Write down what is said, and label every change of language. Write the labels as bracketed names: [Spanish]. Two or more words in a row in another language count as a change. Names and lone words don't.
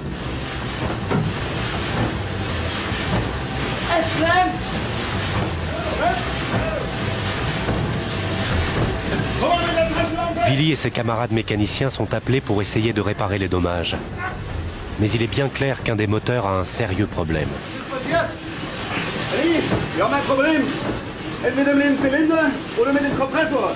[French] Willy et ses camarades mécaniciens sont appelés pour essayer de réparer les dommages. Mais il est bien clair qu'un des moteurs a un sérieux problème. [German] Ali, wir haben ein Problem. Entweder mit dem Zylinder oder mit dem Kompressor.